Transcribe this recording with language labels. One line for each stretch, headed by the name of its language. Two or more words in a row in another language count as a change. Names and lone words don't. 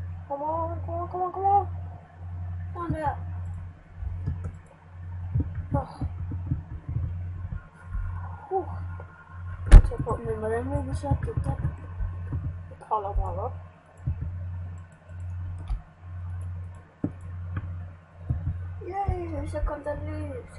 English: Come on, come on, come on, come on.
Danish: Sådan der. Tag på. Men hvordan vil vi så det der? Det kravler bare op. Yay, så kom der lys.